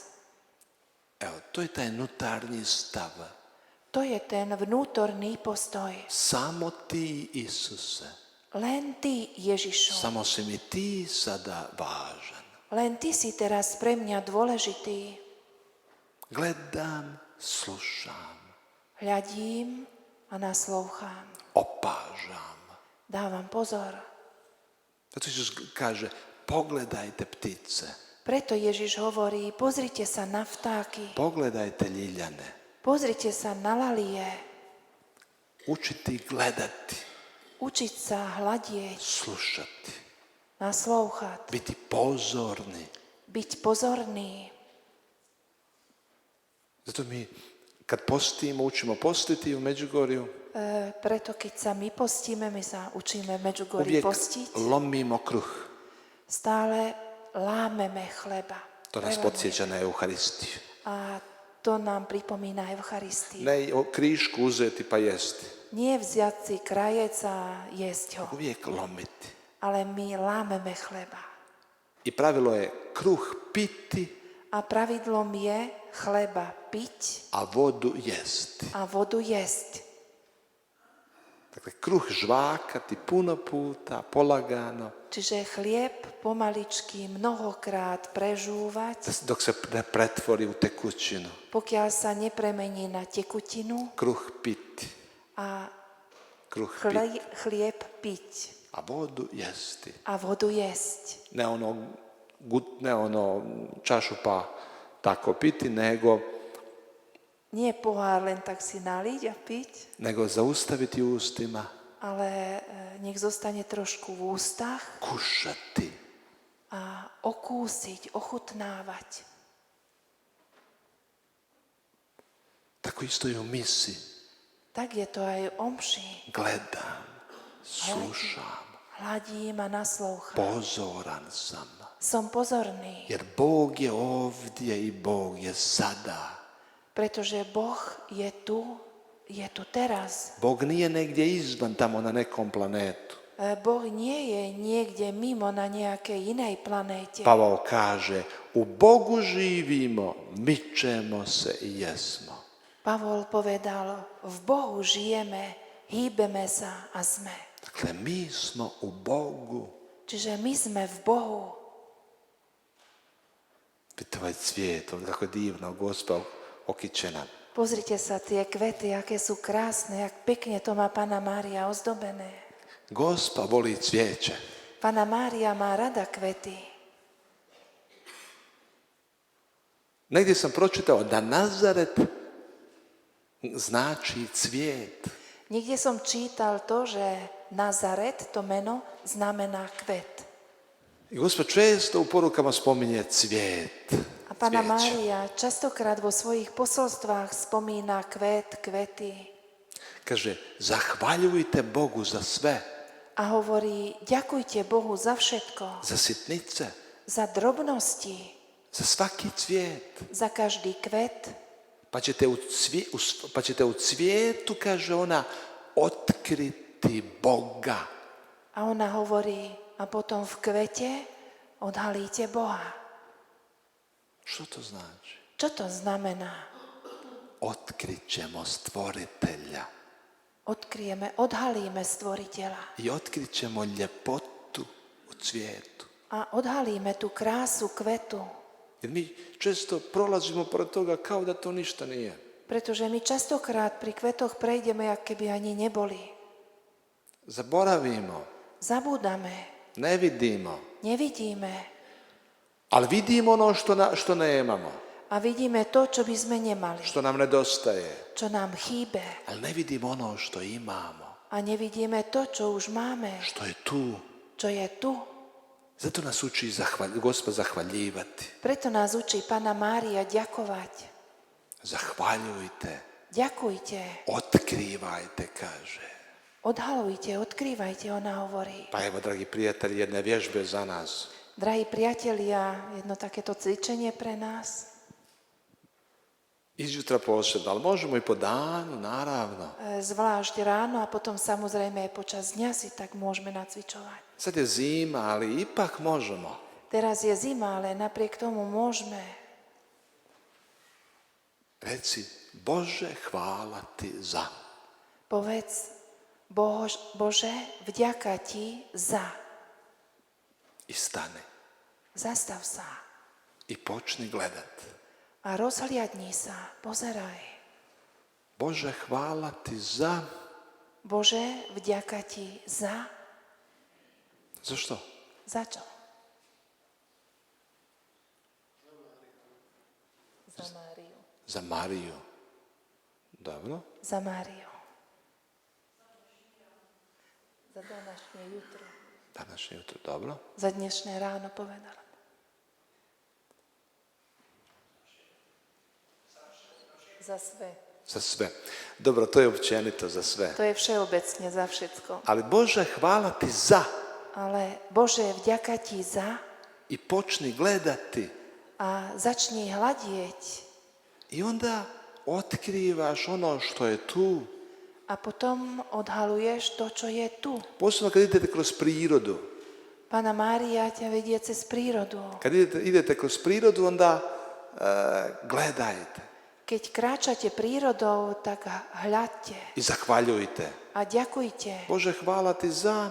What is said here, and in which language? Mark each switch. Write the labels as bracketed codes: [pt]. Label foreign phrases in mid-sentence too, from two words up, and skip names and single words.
[hr] Evo, to je taj nutarnji stav. [sk] To je ten vnútorný postoj. [hr] Samo ti, Isuse, [sk] Len ty, Ježišu. [hr] samo si mi ti sada važan. [sk] Len ty si teraz pre mňa dôležitý. [hr] Gledam, slušam, [sk] Hľadím a naslouchám. [hr] opažam. [sk] Dávam pozor. [hr] Zato Isus kaže, pogledajte ptice, [sk] Preto Ježiš hovorí, pozrite sa na vtáky, [hr] pogledajte ljiljane, [sk] pozrite sa na lalie, [hr] učiti gledati, [sk] učiť sa hľadieť, [hr] slušati, [sk] naslouchať, [hr] biti pozorni. [sk] byť pozorný. [hr] Zato mi, kad postimo, učimo postiti u Međugorju, [sk] Preto keď sa my postíme, my sa učíme v Medžugorji [hr] uvijek [sk] postiť, [hr] lomimo kruh. [sk] stále lámeme chleba. [hr] To nas [sk] Prelamujeme. [hr] podsjeća na Euharistiju. [sk] A to nám pripomína Eucharistiu. [hr] Ne krišku uzeti pa jesti, [sk] Nie vziať si krajec a jesť ho, [hr] uvijek lomiti. [sk] ale my lámeme chleba. [hr] I pravilo je kruh piti, [sk] A pravidlom je chleba piť [hr] a vodu jesti. [sk] a vodu jesť. [hr] Dakle, kruh žvakati puno puta, polagano, [sk] Čiže chlieb pomaličky mnohokrát prežúvať, [hr] dok se ne pretvori u tekućinu. [sk] pokiaľ sa nepremení na tekutinu [hr] Kruh piti, [sk] a [hr] kruh piti, [sk] chlieb piť [hr] a vodu jesti. [sk] a vodu jesť. [hr] Ne ono čašu pa tako piti, nego [sk] Nie pohár len tak si naliť a piť, [hr] zaustaviti u ustima, [sk] ale nech zostane trošku v ústach [hr] kušati. [sk] a okúsiť, ochutnávať. [hr] Tako isto i u misi. [sk] Tak je to aj o mši. [hr] Gledam, slušam, [sk] Hladím a naslouchám. [hr] pozoran sam. [sk] Som pozorný, [hr] Jer Bog je ovdje i Bog je sada. [sk] pretože Boh je tu teraz. [hr] Bog nije negdje izvan tamo na nekom planetu. [sk] Boh nie je niekde mimo na nejakej inej planéte. [hr] Pavao kaže, u Bogu živimo, mičemo se i jesmo. [sk] Pavol povedal, v Bohu žijeme, hýbeme sa a sme. [hr] Dakle, mi smo u Bogu. [sk] Čiže my sme v Bohu. [hr] Vidite ovaj cvijet, kako je divno, Gospa okićena. [sk] Pozrite sa, tie kvety, aké sú krásne, jak pekne to má Panna Mária ozdobené. [hr] Gospa voli cvijeće. [sk] Panna Mária má rada kvety. [hr] Negdje sam pročitao da Nazaret znači cvijet. [sk] Niekde som čítal to, že Nazaret, to meno, znamená kvet. [hr] I Gospa često u porukama spominje cvijet. [sk] A Panna [hr] cvijeće. [sk] Mária častokrát vo svojich posolstvách spomína kvety. [hr] Kaže, zahvaljujte Bogu za sve, [sk] A hovorí, ďakujte Bohu za všetko, [hr] za sitnice, [sk] za drobnosti, [hr] za svaki cvijet. [sk] za každý kvet. [hr] Pa ćete u cvijetu, kaže ona, otkriti Boga. [sk] A ona hovorí, a potom v kvete odhalíte Boha. [hr] Što to znači? [sk] Čo to znamená? [hr] Otkrit ćemo stvoritelja [sk] Odhalíme stvoriteľa [hr] i otkrit ćemo ljepotu u cvijetu. [sk] a odhalíme tú krásu kvetu. [hr] Jer mi često prolazimo pored toga kao da to ništa nije. [sk] Pretože my častokrát pri kvetoch prejdeme, ako keby ani neboli. [hr] Zaboravimo, [sk] Zabúdame, [hr] nevidimo, [sk] nevidíme [hr] ali vidimo ono što nemamo, [sk] a vidíme to, čo by sme nemali, [hr] što nam nedostaje, [sk] čo nám chýbe. [hr] ali ne vidimo ono što imamo, [sk] A nevidíme to, čo už máme, [hr] što je tu. [sk] čo je tu. [hr] Zato nas uči Gospod zahvaljivati. [sk] Preto nás učí Panna Mária ďakovať. [hr] Zahvaljujte, [sk] Ďakujte, [hr] otkrivajte, kaže. [sk] odhalujte, odkrývajte, ona hovorí. [hr] Pa evo, dragi prijatelji, jedne vježbe za nas. [sk] Drahí priatelia, jedno takéto cvičenie pre nás. [hr] Izjutra posebno, ali možemo i po danu, naravno. [sk] Zvlášť ráno a potom samozrejme aj počas dňa si tak môžeme nacvičovať. [hr] Sad je zima, ali ipak možemo. [sk] Teraz je zima, ale napriek tomu môžeme. [hr] Reci, Bože, hvala ti za. [sk] Povedz, Bože, vďaka ti za. [hr] I stani. [sk] Zastav sa [hr] I počni gledat. [sk] a rozhliadni sa, pozeraj. [hr] Bože, hvala ti za. [sk] Bože, vďaka ti za. [hr] Za što? [sk] Za čo? Za Máriu. [hr] Za Mariju. Dobro. [sk] Za Máriu. [hr] Za današnje jutro. Današnje jutro, dobro. [sk] Za dnešné ráno povedala. [hr] Za sve. Za sve. Dobro, to je općenito za sve. [sk] To je všeobecne za všetko. [hr] Ali Bože, hvala ti za. [sk] Ale Bože, vďaka ti za [hr] I počni gledati. [sk] a začni hľadieť. [hr] I onda otkrivaš ono što je tu. [sk] A potom odhaluješ to, čo je tu. [hr] Posebno kad idete kroz prirodu. [sk] Panna Mária ťa vedie cez prírodu. [hr] Kad idete kroz prirodu, onda gledajte. [sk] Keď kráčate prírodou, tak hľadte [hr] I zahvaljujte. [sk] a ďakujte. [hr] Bože, hvala ti za.